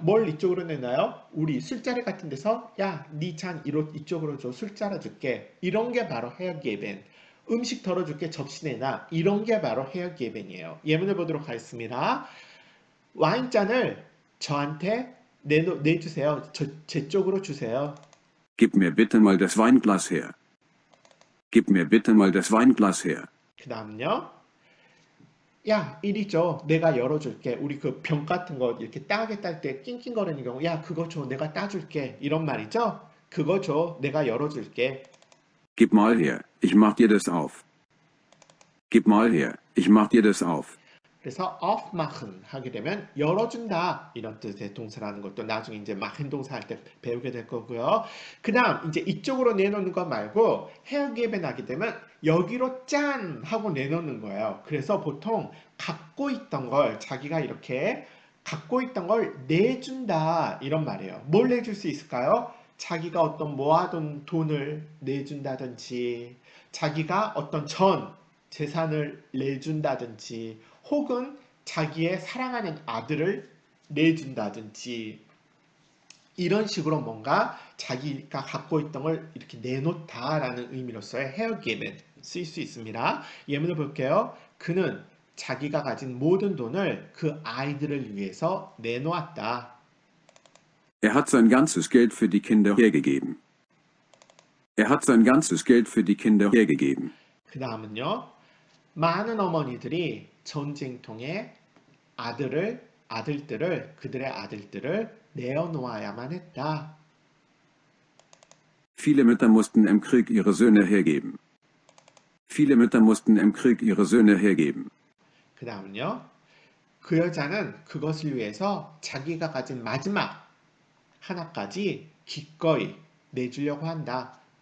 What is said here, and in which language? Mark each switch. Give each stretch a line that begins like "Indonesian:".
Korean: 뭘 이쪽으로 내놔요? 우리 술자리 같은 데서 야, 네 잔 이쪽으로 줘. 술 따라줄게. 이런 게 바로 헤어 기ven. 음식 덜어줄게. 접시 내놔. 이런 게 바로 헤어 기ven이에요. 예문을 보도록 하겠습니다. 와인잔을 저한테 내주세요. 제 쪽으로 주세요.
German: Gib mir bitte mal das Weinglas her. Gib mir bitte mal das Weinglas her.
Korean: 그 다음요. 야, 이리 줘. 내가 열어줄게. 우리 그 병 같은 거 이렇게 따게 딸 때 낑낑거리는 경우, 야, 그거 줘. 내가 따줄게. 이런 말이죠. 그거 줘. 내가 열어줄게.
German: Gib mal her, ich mach dir das auf. Gib mal her, ich mach dir das auf.
Korean: 그래서 aufmachen 하게 되면 열어준다 이런 뜻의 동사라는 것도 나중에 이제 machen 동사 할 때 배우게 될 거고요. 그 다음 이제 이쪽으로 내놓는 것 말고 hergeben 하게 되면 여기로 짠 하고 내놓는 거예요. 그래서 보통 갖고 있던 걸 자기가 이렇게 갖고 있던 걸 내준다 이런 말이에요. 뭘 내줄 수 있을까요? 자기가 어떤 모아둔 돈을 내준다든지 자기가 어떤 재산을 내준다든지 혹은 자기의 사랑하는 아들을 내준다든지 이런 식으로 뭔가 자기가 갖고 있던 걸 이렇게 내놓다라는 의미로서의 헤어 기ven 쓰일 수 있습니다. 예문을 볼게요. 그는 자기가 가진 모든 돈을 그 아이들을 위해서 내놓았다.
German: Er hat sein ganzes Geld für die Kinder hergegeben. Er hat sein ganzes Geld für die Kinder hergegeben.
Korean: 그 다음은요. 많은 어머니들이 전쟁통에 그들의 아들들을 내어놓아야만 했다.
German: Viele Mütter mussten im Krieg ihre Söhne hergeben. Viele Mütter mussten im Krieg ihre Söhne hergeben.
Korean: 그 다음은요. 그 여자는 그것을 위해서 자기가 가진 마지막 하나까지 기꺼이 내주려고 한다.